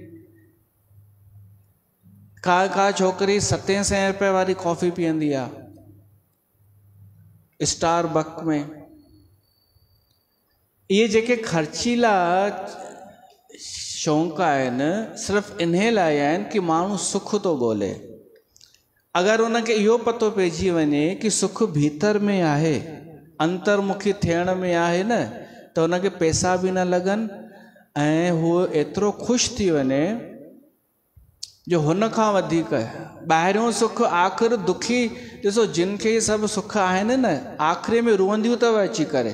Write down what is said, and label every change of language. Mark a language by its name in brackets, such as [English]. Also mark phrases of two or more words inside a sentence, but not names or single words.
[Sindhi] का छोकिरी 700 रुपए वारी कॉफ़ी पीअंदी आहे स्टारबक में। इहे जेके ख़र्चीला शौक़ु आहिनि सिर्फ़ु इन लाइ आहिनि कि माण्हू सुख थो ॻोल्हे। अगरि उनखे इहो पतो पइजी वञे कि सुख भीतर में आहे, अंतर्मुखी थियण में आहे न, त उनखे पैसा बि न लॻनि ऐं हू एतिरो ख़ुशि थी वञे जो हुन खां वधीक ॿाहिरियों सुख आख़िर दुखी। ॾिसो जिन खे सभु सुख आहिनि न, आख़िरी में रुअंदियूं अथव अची करे।